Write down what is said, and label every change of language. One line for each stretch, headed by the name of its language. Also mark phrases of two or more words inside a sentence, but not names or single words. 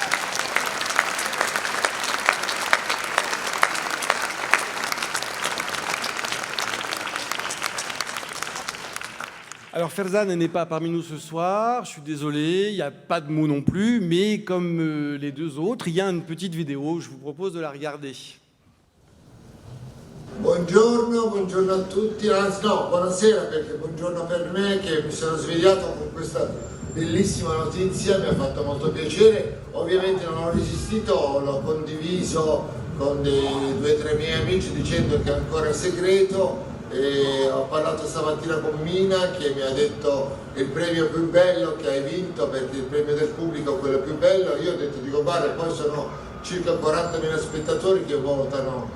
French: Alors Ferzan n'est pas parmi nous ce soir, je suis désolé, il n'y a pas de mots non plus, mais comme les deux autres, il y a une petite vidéo, je vous propose de la regarder.
Italian: Buongiorno, buongiorno a tutti, anzi no, buonasera perché buongiorno per me che mi sono svegliato con questa bellissima notizia, mi ha fatto molto piacere, ovviamente non ho resistito, l'ho condiviso con dei 2 o 3 miei amici dicendo che è ancora segreto e ho parlato stamattina con Mina che mi ha detto il premio più bello che hai vinto perché il premio del pubblico è quello più bello, io ho detto dico guarda poi sono circa 40.000 spettatori che votano.